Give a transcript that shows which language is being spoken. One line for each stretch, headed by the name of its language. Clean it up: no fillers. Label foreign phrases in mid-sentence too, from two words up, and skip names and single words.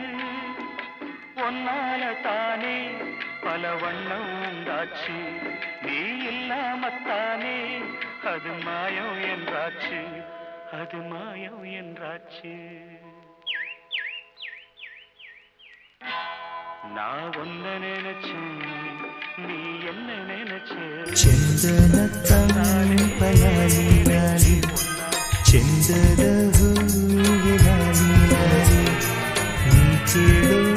Tamil: ஒன்னால தானே பல வண்ணம் உண்டாச்சு நீ இல்லாமத்தானே அது மாயம் என்றாச்சு அது மாயம் என்றாச்சு நான் ஒன்ன நினைச்சேன் நீ என்ன நினைச்சே
Kannada: ಚಂದನತ್ತಾನೆ ಬಲಾಲಿ ಲಾಲಿ ಚಂದದ ಹೂವಿನ ಲಾಲಿ ಲಾಲಿ ನೀ ಕೇಳ